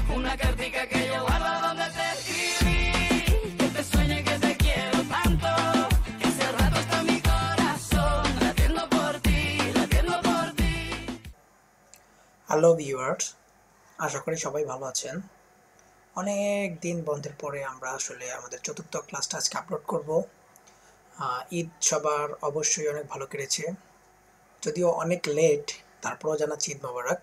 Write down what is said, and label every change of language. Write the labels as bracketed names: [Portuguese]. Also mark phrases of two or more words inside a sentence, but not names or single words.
[Spanish] una cartica que yo guardo donde te escribí, que te sueñe que te quiero tanto, que hace rato está mi corazón latiendo por ti, latiendo por ti. [Bangla] হ্যালো ভিউয়ার্স, আশা করি সবাই ভালো আছেন। অনেক দিন বন্ধের পরে আমরা আসলে আমাদের চতুর্থ ক্লাসটা আজকে আপলোড করব। ঈদ সবার অবশ্যই অনেক ভালো কেটেছে, যদিও অনেক লেট, তারপরেও জানাচ্ছি ঈদ মোবারক।